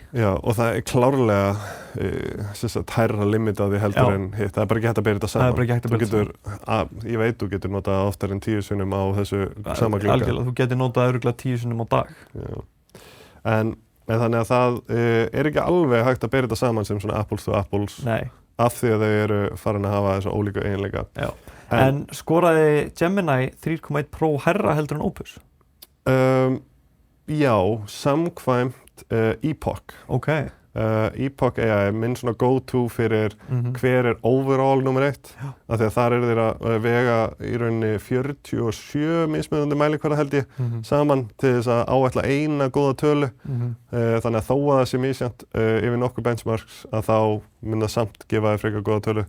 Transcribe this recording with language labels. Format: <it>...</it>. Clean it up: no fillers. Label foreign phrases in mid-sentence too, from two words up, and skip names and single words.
<is>Já, og það er klárlega hærra limit á því heldur en hitt, það er bara ekki hægt að bera þetta saman. Það er bara ekki hægt að bera þetta saman. Ég veit þú getur notað oftar en 10 sinnum á þessu sama glugga. Algjörlega, þú getur notað örugglega 10 sinnum á dag. Já. En þannig að það er ekki alveg hægt að bera þetta saman sem svona</is> <en>apples to apples.</en> <is>Nei. Af því að þau eru farin að hafa þessu ólíku eiginleika. En skoraði Gemini 3.1 Pro hærra heldur en Opus? Já, samkvæmt Epoch. Okay. Epoch AI, minn svona go-to fyrir hver er overall nummer 1. Af því að þar eru þeir að vega í rauninni 47 mismunandi mælikvarða held ég saman til þess að áætla eina góða tölu. Þannig að þó að það sé misjafnt yfir nokkur benchmarks að þá mun það samt gefa þér frekar góða tölu.</is>